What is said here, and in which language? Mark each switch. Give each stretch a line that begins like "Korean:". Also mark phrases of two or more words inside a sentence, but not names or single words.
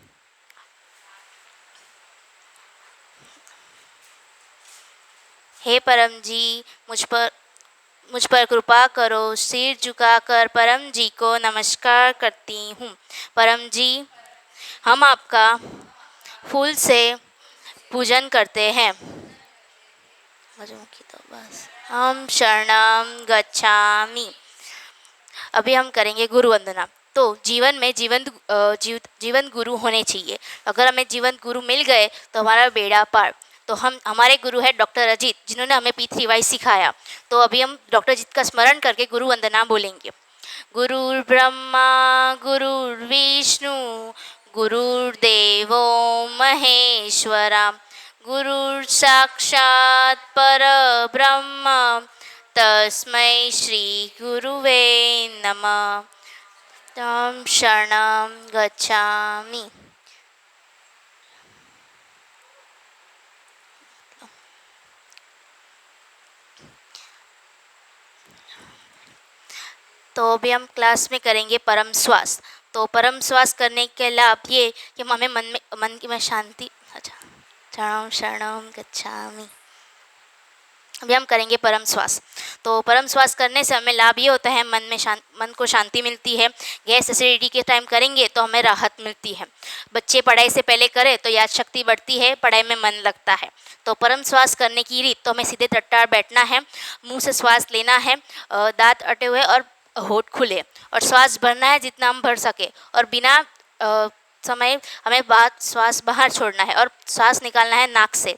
Hindi: हे परम जी मुझ पर कृपा करो। सिर झुकाकर परम जी को नमस्कार करती हूँ। परम जी हम आपका फूल से पूजन करते हैं। तो बस हम
Pali: शरणम गच्छामि।
Hindi: अभी हम करेंगे गुरु वंदना। तो जीवन में जीवन गुरु होने चाहिए। अगर हमें जीवन गुरु मिल गए तो हमारा बेड़ा पार। तो हमारे गुरु है डॉक्टर अजीत जिन्होंने हमें P3Y सिखाया। तो अभी हम डॉक्टर अजीत का स्मरण करके गुरु वंदना बोलेंगे।
Sanskrit: गुरुर्ब्रह्मा गुरुर्विष्णु गुरुर्देवो महेश्वरा गुरुर् साक्षात् परब्रह्म तस्मै श्री गुरुवे नमः।
Pali: तं शरणं गच्छामि।
Hindi: तो अभी हम क्लास में करेंगे परम श्वास। तो परम श्वास करने के लाभ ये कि हमें मन में शांति। अच्छा,
Pali: शरणं शरणं गच्छामि।
Hindi: अभी हम करेंगे परम श्वास। तो परम श्वास करने से हमें लाभ ये होता है मन को शांति मिलती है।
English: gas acidity
Hindi: के टाइम करेंगे तो हमें राहत मिलती है। बच्चे पढ़ाई से पहले करें तो याद शक्ति बढ़ती है, पढ़ाई में मन लगता है। तो परम श्वास करने की रीत तो हमें सीधे तट्टार बैठना है, मुंह से श्वास लेना है, दांत अटे हुए और होठ खुले, और श्वास भरना है जितना हम भर सके, और बिना समय हमें श्वास बाहर छोड़ना है और श्वास निकालना है नाक से।